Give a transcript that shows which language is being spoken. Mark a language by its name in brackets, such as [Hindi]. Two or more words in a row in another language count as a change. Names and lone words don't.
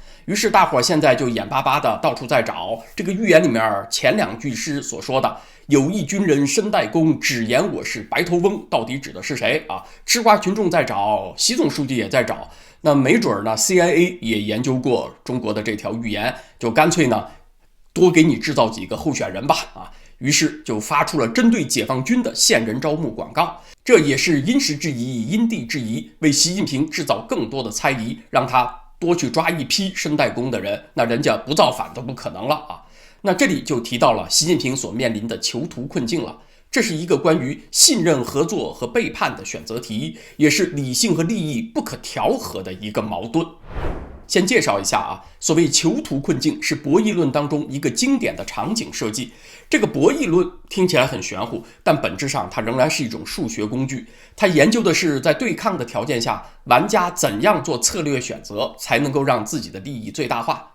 [Chinese] 於是大夥現在就眼巴巴的到處在找這個預言裡面前兩句詩所說的有一軍人身帶弓，只言我是白頭翁，到底指的是誰啊？吃瓜群眾在找，習總書記也在找，那沒準呢 CIA 也研究過中國的這條預言，就乾脆呢多給你制造幾個候選人吧啊！於是就發出了針對解放軍的線人招募廣告，這也是因時制宜，因地制宜，為習近平制造更多的猜疑，讓他多去抓一批身帶弓的人，那人家不造反都不可能了啊！那這裡就提到了習近平所面臨的囚徒困境了，這是一個關於信任、合作和背叛的選擇題，也是理性和利益不可調和的一個矛盾。先介紹一下啊，所謂囚徒困境是博弈論當中一個經典的場景設計。這個博弈論聽起來很玄乎，但本質上它仍然是一種數學工具。它研究的是在對抗的條件下，玩家怎樣做策略選擇，才能夠讓自己的利益最大化。